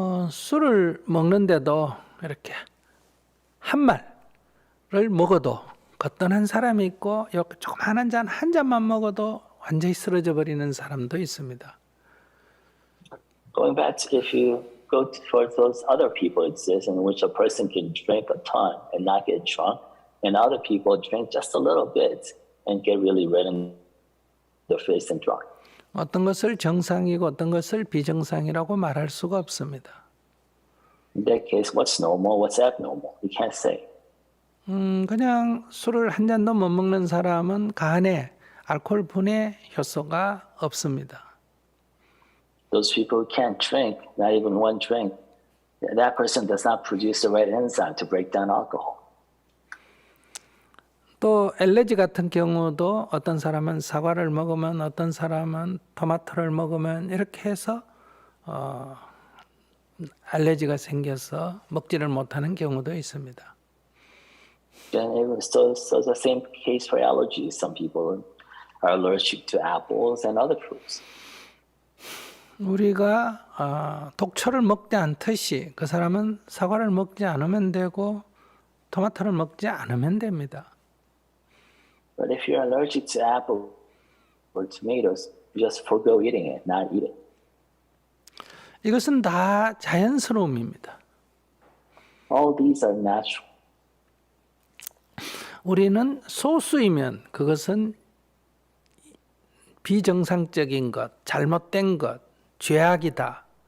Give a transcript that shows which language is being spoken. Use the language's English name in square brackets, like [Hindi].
[Korean] 술을 먹는데도 이렇게 한 말을 먹어도 거뜬한 사람이 있고 조그마한 잔 한 잔만 먹어도 완전히 쓰러져 버리는 사람도 있습니다. [English] Going back to if you go for those other people exist in which a person can drink a ton and not get drunk, and other people drink just a little bit and get really red in the face and drunk. [Korean] 어떤 것을 정상이고 어떤 것을 비정상이라고 말할 수가 없습니다. [English] In that case, what's normal, what's abnormal? You can't say. [Korean] 그냥 술을 한 잔도 못 먹는 사람은 간에 알코올 분해 효소가 없습니다. [English] Those people who can't drink, not even one drink, that person does not produce the right enzyme to break down alcohol. [Korean] 또 알레르기 같은 경우도 어떤 사람은 사과를 먹으면 어떤 사람은 토마토를 먹으면 이렇게 해서 알레르기가 생겨서 먹지를 못하는 경우도 있습니다. [English] And so the same case for allergies. Some people are allergic to apples and other fruits. [Korean] 우리가 독초를 먹지 않듯이 그 사람은 사과를 먹지 않으면 되고 토마토를 먹지 않으면 됩니다. [English] But if you're allergic to apple or tomatoes, you just forgo eating it, not eat it. [Korean] 이것은 다 자연스러움입니다. [English] All these are natural. [Korean] 우리는 소수이면 그것은 비정상적인 것, 잘못된 것, 죄악이다.